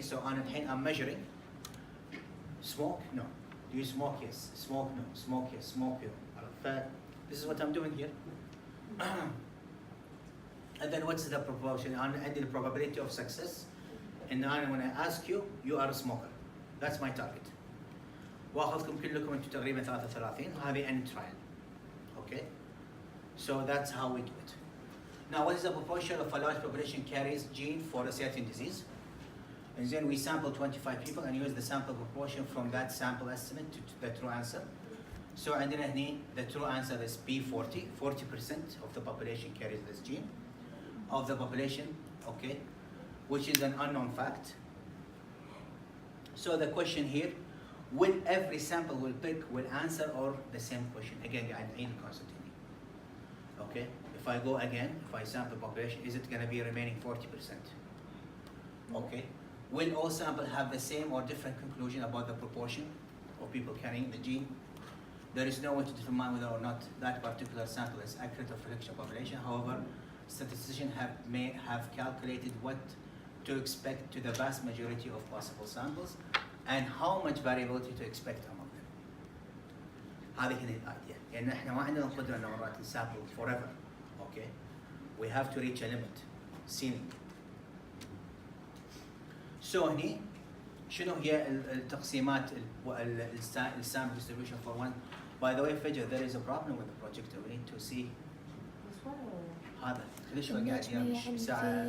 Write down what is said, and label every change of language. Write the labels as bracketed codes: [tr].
[en] So on الحين I'm measuring smoke, no. Do you smoke? Yes. Smoke, no. Smoke, yes. Smoke, no. This is what I'm doing here. And then what's the proportion? And the probability of success. And now when I ask you, you are a smoker. That's my target. [ar] واخذكم كلكم انتم تقريبا 33 وهذه n trial. [en] Okay? So that's how we do it. Now what is the proportion of a large population carries gene for a certain disease? And then we sample 25 people and use the sample proportion from that sample estimate to the true answer. So [ar] عندنا هني [en] the true answer is P40. 40% of the population carries this gene. Of the population, okay, which is an unknown fact. So the question here, will every sample will answer or the same question? Again, in concept. Okay, if I go again, if I sample population, is it going to be remaining 40%? Okay, will all samples have the same or different conclusion about the proportion of people carrying the gene? There is no way to determine whether or not that particular sample is accurate of reflection of population. However, statisticians may have calculated what to expect to the vast majority of possible samples and how much variability to expect among them. [ar] هذه هي الidea. لأن احنا ما عندنا القدرة إن مرات نسامبل forever. [en] Okay, we have to reach a limit, ceiling. [ar] So هني شنو هي التقسيمات السامبل distribution for one. [en] By the way, Fajr, there is a problem with the projector. We need to see. [ar] هذا كل شوي قاعد يمشي ساعة.